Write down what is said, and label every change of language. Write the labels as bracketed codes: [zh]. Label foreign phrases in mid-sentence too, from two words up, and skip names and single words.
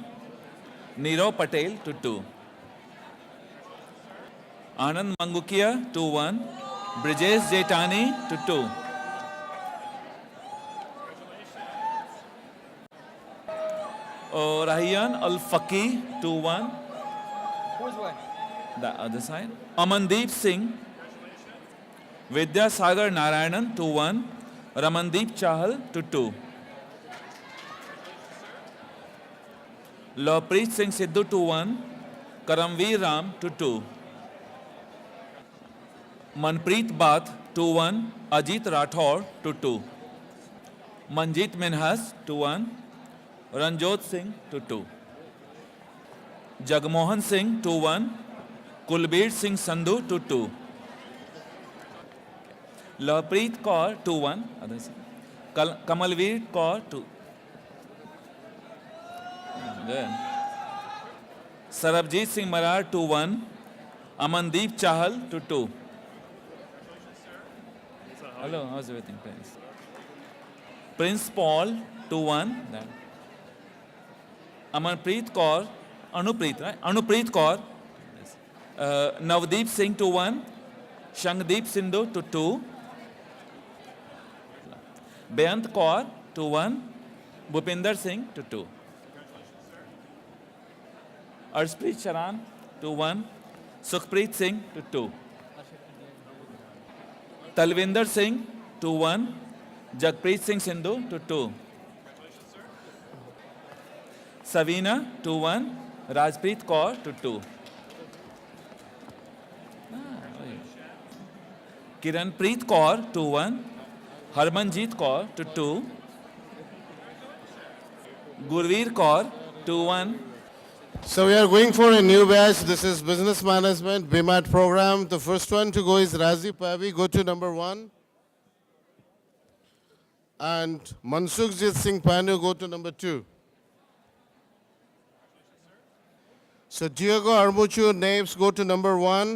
[en] Nirav Patel to 2. Anand Mangukia to 1. Brijesh Jetani to 2. Rahiyan Al-Faqih to 1. Who's one? The other side. Amandeep Singh. Vidya Sagar Narayanan to 1. Ramandeep Chahal to 2. Lohpreet Singh Sidhu to 1. Karamveer Ram to 2. Manpreet Bath to 1. Ajit Rathore to 2. Manjit Minhas to 1. Ranjot Singh to 2. Jagmohan Singh to 1. Kulbir Singh Sandhu to 2. Lohpreet Kaur to 1. Kamalveer Kaur to. Then Sarabjit Singh Marar to 1. Amandeep Chahal to 2. Hello, how's everything, Prince? Prince Paul to 1. Then Amanpreet Kaur, Anupreet, right? Anupreet Kaur. Yes. Navdeep Singh to 1. Shangdeep Sindhu to 2. Beyant Kaur to 1. Bhupinder Singh to 2. Arshpreet Charan to 1. Sukhpreet Singh to 2. Talvinder Singh to 1. Jagpreet Singh Sindhu to 2. Savina, 2-1. Rajpreet Kaur, to 2. Kiranpreet Kaur, 2-1. Harmanjeet Kaur, to 2. Gurveer Kaur, 2-1. So we are going for a new batch. This is Business Management, BMAT program. The first one to go is Razi Pavi. Go to number 1. And Mansukhjit Singh Panu, go to number 2. So Diego Armuchu names go to number 1.